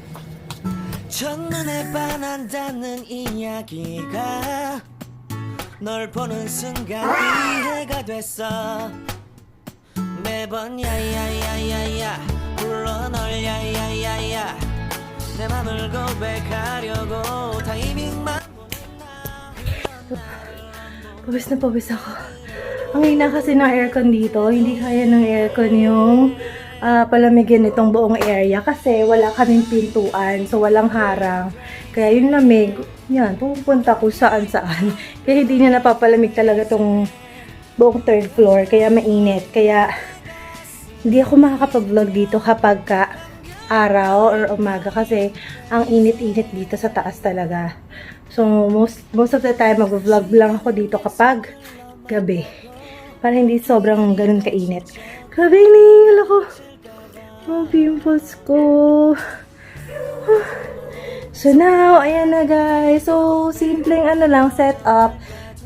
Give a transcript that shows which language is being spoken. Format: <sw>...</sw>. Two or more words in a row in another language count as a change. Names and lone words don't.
<ko>첫눈에 반한다는 이야기가 널 보는 순간 이해가 됐어 매번 야야야야야 불러 널 야야야야 내 맘을 고백하려고 타이밍만</ko> <tl>Pawis na pawis ako. Ang hina kasi ng aircon dito. Hindi kaya ng aircon yung palamigin itong buong area. Kasi wala kaming pintuan. So, walang harang. Kaya yung lamig, yan, pupunta ko saan. Kaya hindi niya napapalamig talaga itong buong</tl> <en>third floor.</en> <tl>Kaya mainit. Kaya hindi ako makakapag-vlog dito kapag araw or umaga. Kasi ang init-init dito sa taas talaga.</tl> <en>So, most of the time,</en> <tl>mag-vlog lang ako dito kapag gabi. Para hindi sobrang ganun kainit. Grabe, hinihingal ako. Ang pimples ko. So, now, ayan na guys. So, simpleng setup.</tl>